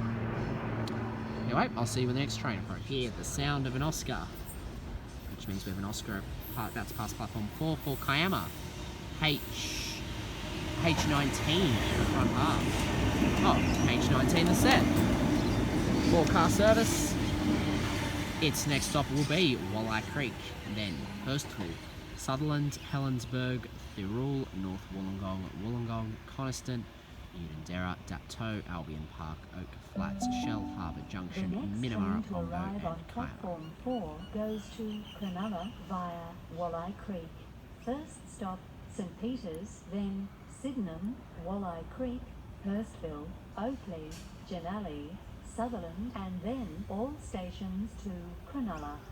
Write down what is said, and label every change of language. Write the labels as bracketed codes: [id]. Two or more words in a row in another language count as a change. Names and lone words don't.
[en] Anyway, I'll see you when the next train approaches. Hear the sound of an Oscar, which means we have an Oscar about to pass platform 4 for Kiama. H19 in the front half. Oh, H19 the set. 4-car service. Its next stop will be Walleye Creek, then Hurstville, Sutherland, Helensburgh, Thirroul, North Wollongong, Wollongong, Coniston, Unanderra, Dapto, Albion Park, Oak Flats, Shell Harbour Junction, Minamara, The next train to Pongo arrive on and Kiama. platform 4 goes to Cronulla via Walleye Creek. First stop, St Peters, then Sydenham, Walleye Creek, Hurstville, Oakley, Janali, Sutherland, and then all stations to Cronulla.